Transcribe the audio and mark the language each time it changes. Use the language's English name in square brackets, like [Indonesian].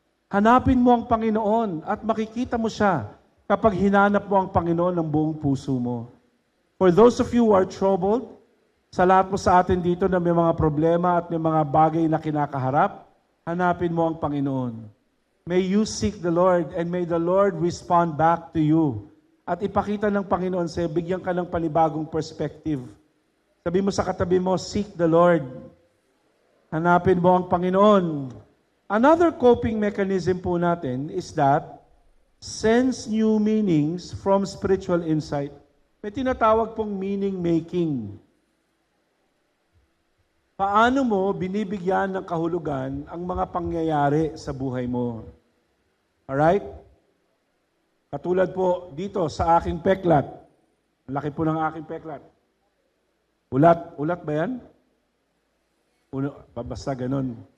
[Filipino] Hanapin mo ang Panginoon at makikita mo siya kapag hinanap mo ang Panginoon ng buong puso mo. [English] For those of you who are troubled, [Filipino] sa lahat po sa atin dito na may mga problema at may mga bagay na kinakaharap, hanapin mo ang Panginoon. [English] May you seek the Lord and may the Lord respond back to you. [Filipino] At ipakita ng Panginoon sa'yo, bigyan ka ng panibagong perspective. Sabi mo sa katabi mo, [English] seek the Lord. [Filipino] Hanapin mo ang Panginoon. [English] Another coping mechanism po natin is that sense new meanings from spiritual insight. [Filipino] May tinatawag pong meaning making. Paano mo binibigyan ng kahulugan ang mga pangyayari sa buhay mo? Alright? Katulad po dito sa aking peklat. Ang laki po ng aking peklat. Ulat. Ulat ba yan? Basta ganun.